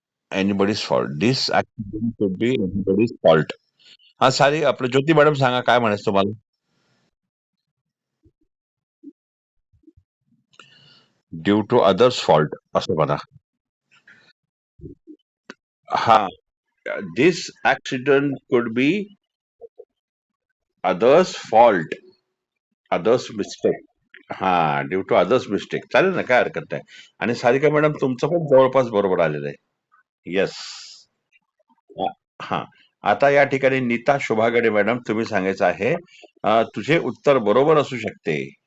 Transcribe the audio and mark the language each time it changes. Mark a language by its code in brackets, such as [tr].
[en] Anybody's fault, this accident should be anybody's fault. [mr] हा, सारी आपलं ज्योती मॅडम सांगा, काय म्हणायचं तुम्हाला? [en] due to others' fault [mr] असं म्हणा. [en] हा, This accident could be others' fault, others' mistake. [mr] हा, [en] Due to others' mistake. [mr] चालेल ना, काय हरकत नाही. आणि सारिका मॅडम तुमचं पण जवळपास बरोबर आलेलं आहे. येस. हा. आता या ठिकाणी नीता शोभागडे मॅडम तुम्ही सांगायचं आहे, तुझे उत्तर बरोबर असू शकते.